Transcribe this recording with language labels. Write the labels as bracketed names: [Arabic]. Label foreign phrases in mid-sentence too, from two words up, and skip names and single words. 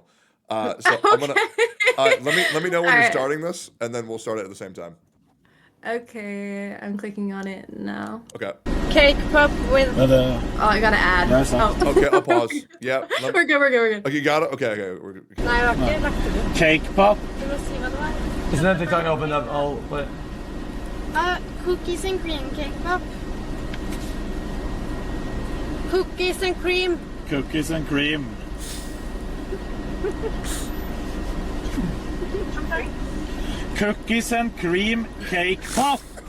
[English] So I'm gonna let me know when you're starting this, and then we'll start it at the same time. Okay, I'm clicking on it now. Okay. Cake pop with. Oh, I gotta add. Oh. Okay, I'll pause. Yeah. We're good. Okay, you got it. Okay. We're good. Cake pop. [Norwegian] Du må si hva det var. [English] Isn't that the tongue open up? Oh, what? Cookies and cream cake pop. Cookies and cream. Cookies and cream. I'm sorry. Cookies and cream cake pop.